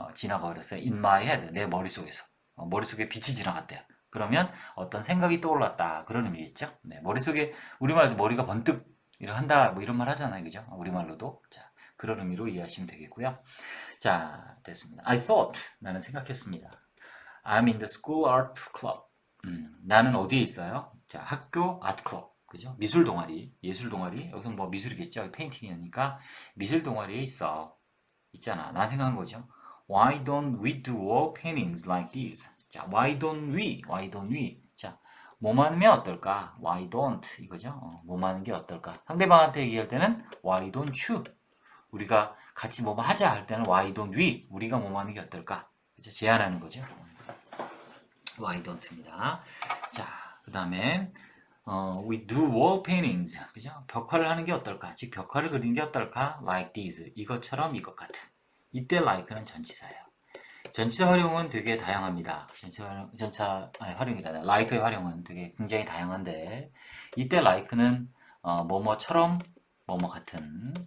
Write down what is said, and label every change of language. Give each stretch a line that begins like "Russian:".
Korean: 지나가 버렸어요.
English: in my head.
Korean: 내 머릿속에서. 머릿속에 빛이 지나갔대요. 그러면 어떤 생각이 떠올랐다. 그런 의미겠죠. 네, 머릿속에 우리말도 머리가 번뜩 한다. 뭐 이런 말 하잖아요. 그죠? 우리말로도. 자, 그런 의미로 이해하시면 되겠고요. 자, 됐습니다.
English: I thought.
Korean: 나는 생각했습니다.
English: I'm in the school art club.
Korean: 나는 어디에 있어요? 자, 학교 아트 클럽. 그죠? 미술 동아리, 예술 동아리. 여기서 뭐 미술이겠죠? 페인팅이니까 미술 동아리에 있잖아. 난 생각한 거죠.
English: Why don't we do wall paintings like this?
Korean: 자,
English: why don't we?
Korean: 자, 뭐만 하면 어떨까?
English: Why don't?
Korean: 이거죠. 뭐만 하는 게 어떨까? 상대방한테 얘기할 때는
English: why don't you?
Korean: 우리가 같이 뭐뭐 하자 할 때는
English: why don't we?
Korean: 우리가 뭐뭐 하는 게 어떨까? 그죠? 제안하는 거죠. why don't입니다. 자, 그 다음에
English: we do wall paintings.
Korean: 그죠? 벽화를 하는 게 어떨까? 즉 벽화를 그리는 게 어떨까?
English: Like this.
Korean: 이것처럼 이것 같은. 이때 like는 전치사예요. 전치사 활용은 되게 다양합니다. 활용이라다. like의 활용은 되게 굉장히 다양한데 이때 like는 뭐뭐처럼 뭐뭐 같은.